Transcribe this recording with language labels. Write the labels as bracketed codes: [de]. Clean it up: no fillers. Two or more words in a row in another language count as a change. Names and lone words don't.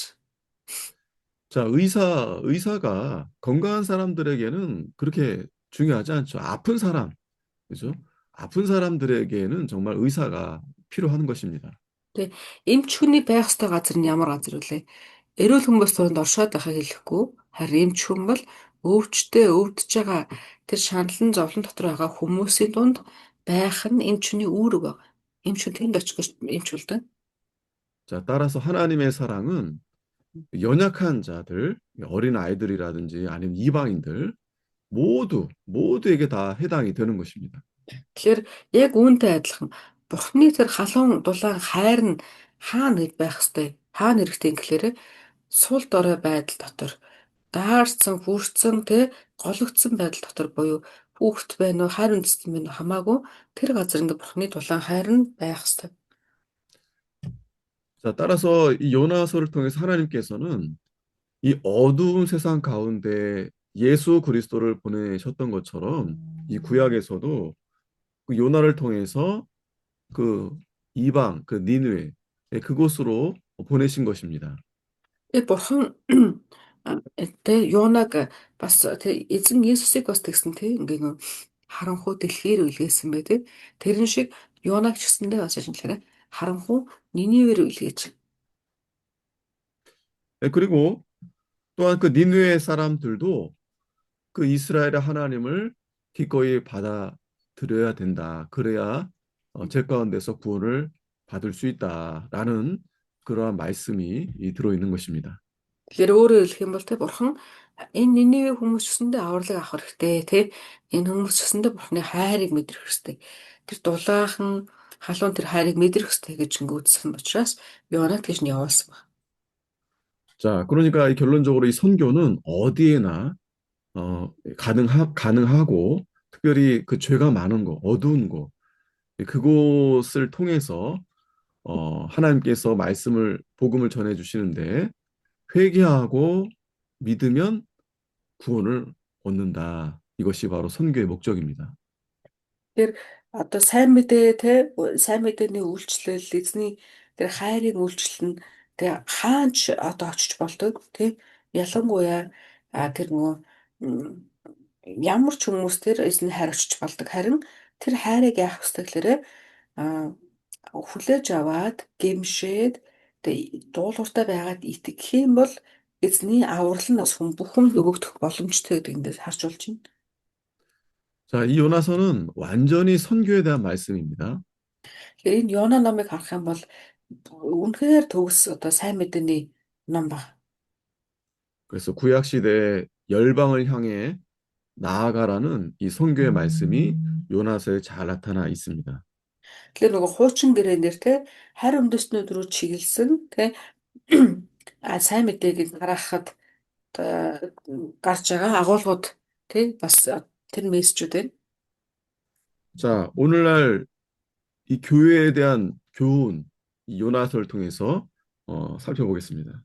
[ko] 자, 의사가 건강한 사람들에게는 그렇게 중요하지 않죠. 아픈 사람, 그죠? 아픈 사람들에게는 정말 의사가 필요한 것입니다. [mn] Тэг эмч хүний байх ёстой газар нь ямар газар вэ? Эрүүл хүмүүс тунд оршоод байхыг хэлэхгүй. Харин эмч хүн бол өвчтөе өвдөж байгаа тэр шаналн зовлон дотор байгаа хүмүүсийн дунд байх нь эмч хүний үүрэг байна. Эмч хүн тэнд очих гэж эмч болдог. [ko] 자, 따라서 하나님의 사랑은 연약한 자들, 어린 아이들이라든지 아니면 이방인들 모두에게 다 해당이 되는 것입니다. [mn] Тэгэхээр яг үүнтэй адилхан Бурхны тэр халуун дулаан хайр нь хаана байх ёстой? Хаана хэрэгтэй юм гэхээр сул дорой байдал дотор даарсан, хүрсэн, гологдсон байдал дотор буюу хүүхэд байна уу, хайр үндэстэн байна уу хамаагүй тэр газар ингээ Бурхны дулаан хайр нь байх ёстой. [ko] 자, 따라서 이 요나서를 통해서 하나님께서는 이 어두운 세상 가운데 예수 그리스도를 보내셨던 것처럼 이 구약에서도 그 요나를 통해서 그 이방, 그 니느웨 그곳으로 보내신 것입니다. [mn] Бурхан Юунаг бас эзэн Есүсийг бас тэгсэн ингээ харанхуй дэлхийр үлгээсэн бай тэ. Тэрэн шиг Юунаг ч гэсэндээ бас шинжлэхээр харанхуй Нинивээр үлгээж. [ko] 그리고 또한 그 니느웨 사람들도 그 이스라엘의 하나님을 기꺼이 받아들여야 된다. 그래야 죄 가운데서 구원을 받을 수 있다라는 그러한 말씀이 들어있는 것입니다. [mn] Тэгэхээр өөрөөр хэлэх юм бол бурхан энэ Нинивэ хүмүүс ч гэсэндээ авралыг авах хэрэгтэй тэ. Энэ хүмүүс ч гэсэндээ бурханы хайрыг мэдрэх хэрэгтэй. Тэр дулаахан халуун тэр хайрыг мэдрэх хэрэгтэй гэж ингээгдсэн учраас Юунаг тэгж нь явуулсан байна. [ko] 자, 그러니까 결론적으로 이 선교는 어디에나 가능하고 특별히 그 죄가 많은 곳, 어두운 곳, 그곳을 통해서 하나님께서 복음을 전해 주시는데 회개하고 믿으면 구원을 얻는다. 이것이 바로 선교의 목적입니다. [mn] Тэр одоо сайн мэдээний үйлчлэл эзний тэр хайрын үйлчлэл нь хаанч одоо очиж болдог тий ялангуяа тэр нөгөө м, ямар ч хүмүүс тэр эзний хайр очиж болдог харин тэр хайрыг яах вэ гэхээр а, хүлээж аваад гэмшээд дуулууртай байгаад итгэх юм бол эзний аврал нь бас бүхэн өгөгдөх боломжтой гэдэг эндээс харж болж байна. [ko] 자, 이 요나서는 완전히 선교에 대한 말씀입니다. [mn] Тэгэхээр энэ Йона номыг харах юм бол үнэхээр төгс одоо сайн мэдээний ном баг. [ko] 그래서 구약 시대에 열방을 향해 나아가라는 이 선교의 말씀이 요나서에 잘 나타나 있습니다. [mn] Тэгэхээр нөгөө хуучин гэрээнээр хайр үндэстнүүд рүү чиглэсэн сайн мэдээг гаргахад гарч байгаа агуулгууд бас тэр мессежүүд байна. [ko] 자, 오늘날 이 교회에 대한 교훈, 이 요나서를 통해서 살펴보겠습니다.